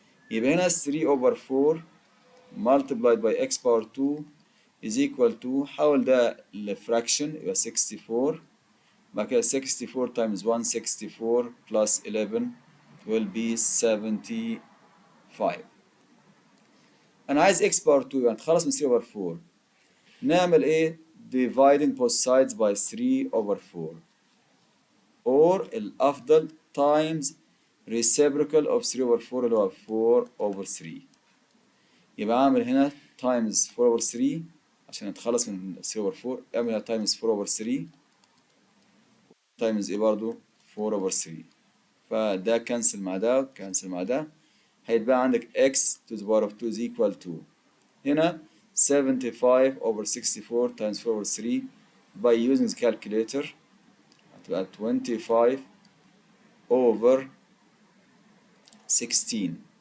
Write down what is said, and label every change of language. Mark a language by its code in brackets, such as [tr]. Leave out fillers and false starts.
[en] يبقى هنا 3 over 4 multiplied by x power 2 is equal to، [ar] حول ده لفراكشن يبقى [en] 64. بعد كده 64 times 164 plus 11 will be 75. [ar] أنا عايز [en] x power 2 [ar] يعني تخلص من 3 over 4. نعمل إيه؟ [en] dividing both sides by 3 over 4 or الأفضل times reciprocal of 3 over 4 [ar] اللي هو 4 over 3. يبقى أعمل هنا [en] times 4 over 3 [ar] عشان نتخلص من 3 over 4. [en] اعمل times 4 over 3 times إيه برضو 4 over 3. [ar] فده كنسل مع ده كنسل مع ده، هيتبقى عندك [en] x to the power of 2 is equal to هنا 75 over 64 times 4 over 3 by using the calculator هتبقى 25 over 16.